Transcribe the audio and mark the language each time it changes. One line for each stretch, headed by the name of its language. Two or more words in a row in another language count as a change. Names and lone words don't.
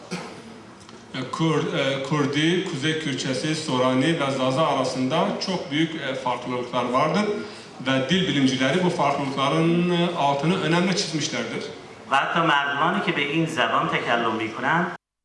Turkish: Kürdi, Kuzey Kürtçesi, Sorani ve Zaza arasında çok büyük farklılıklar vardır ve dil bilimcileri bu farklılıkların altını önemli çizmişlerdir.
Persian: و حتی مردمانی که به این زبان تکلم می‌کنند